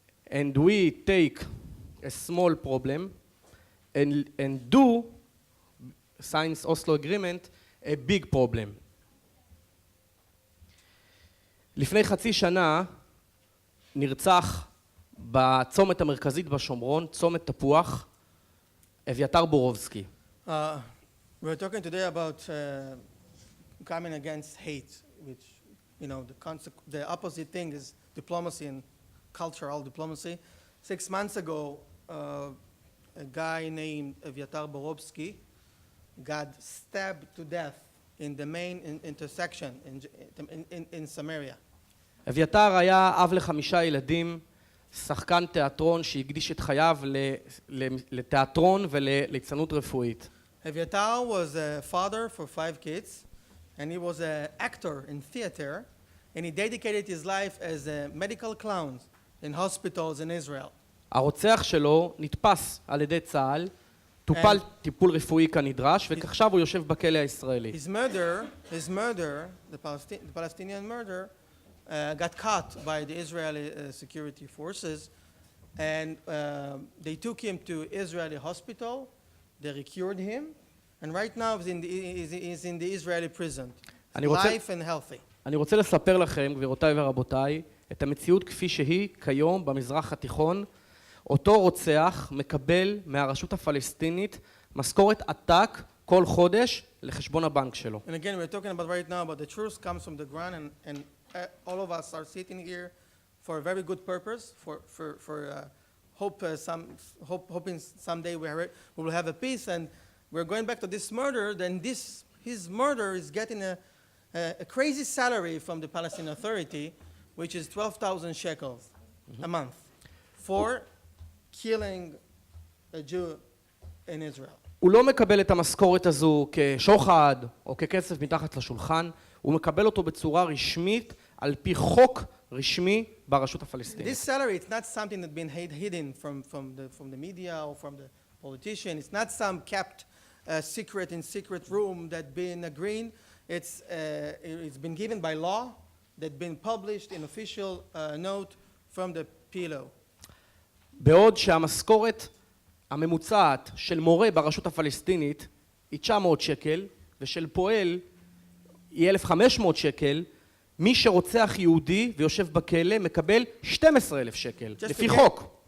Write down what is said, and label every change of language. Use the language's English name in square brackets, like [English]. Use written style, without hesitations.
[English] And we take a small problem and do, since Oslo Agreement, a big problem. [Hebrew] לפני חצי שנה נרצח בצומת המרכזית בשומרון, צומת תפוח, אביתר בורובסקי. [English] We're talking today about coming against hate, which, you know, the opposite thing is diplomacy and cultural diplomacy. 6 months ago, a guy named Aviatar Borowski got stabbed to death in the main intersection in Samaria. [Hebrew] אביתר היה אב ל5 ילדים, שחקן תיאטרון שהקדיש את חייו לתיאטרון וליצנות רפואית. [English] Aviatar was a father for 5 kids, and he was an actor in theater, and he dedicated his life as a medical clown in hospitals in Israel. [Hebrew] הרוצח שלו נתפס על ידי צה"ל, טופל טיפול רפואי כנדרש, ועכשיו הוא יושב בכלא הישראלי. [English] His murder, the Palestinian murder, got caught by the Israeli security forces, and they took him to Israeli hospital. They cured him, and right now he's in the Israeli prison, life and healthy. [Hebrew] אני רוצה לספר לכם, גבירותיי ורבותיי, את המציאות כפי שהיא כיום במזרח התיכון. אותו רוצח מקבל מהרשות הפלסטינית משכורת עתק כל חודש לחשבון הבנק שלו. [English] And again, we're talking about right now about the truth comes from the ground, and all of us are sitting here for a very good purpose, for hoping someday we will have a peace, and we're going back to this murder. Then his murder is getting a crazy salary from the Palestinian Authority, which is 12,000 shekels a month for killing a Jew in Israel. [Hebrew] הוא לא מקבל את המשכורת הזו כשוחד או ככסף מתחת לשולחן, הוא מקבל אותו בצורה רשמית על פי חוק רשמי ברשות הפלסטינית. [English] This salary, it's not something that's been hidden from the media or from the politician. It's not some kept secret in secret room that been agreed. It's been given by law, that been published in official note from the PLO. [Hebrew] בעוד שהמשכורת הממוצעת של מורה ברשות הפלסטינית היא 900 שקל, ושל פועל היא 1,500 שקל, מי שרוצח יהודי ויושב בכלא מקבל 12,000 שקל, לפי חוק.